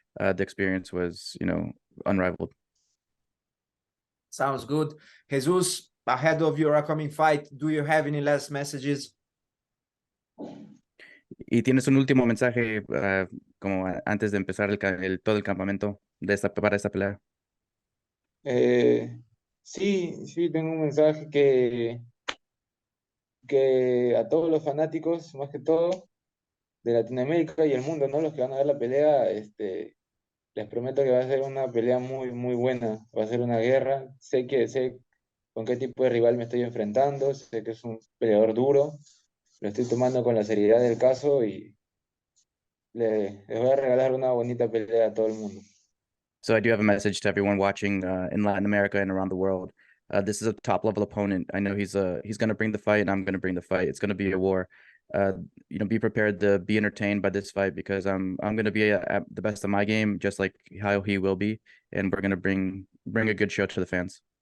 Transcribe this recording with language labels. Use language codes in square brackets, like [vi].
[en] The experience was, you know, unrivaled. Sounds good. Jesus, ahead of your upcoming fight, do you have any last messages? [es] ¿Y tienes un último mensaje como antes de empezar todo el campamento para esta pelea? Sí, sí, tengo un mensaje que a todos los fanáticos, más que todo, de Latinoamérica y el mundo, ¿no? Los que van a ver la pelea, les prometo que va a ser una pelea muy, muy buena. Va a ser una guerra. Sé con qué tipo de rival me estoy enfrentando. Sé que es un peleador duro. Lo estoy tomando con la seriedad del caso y les voy a regalar una bonita pelea a todo el mundo. [en] So I do have a message to everyone watching in Latin America and around the world. This is a top level opponent. I know he's going to bring the fight, and I'm going to bring the fight. It's going to be a war. Be prepared to be entertained by this fight because I'm going to be at the best of my game, just like how he will be, and we're going to bring a good show to the fans.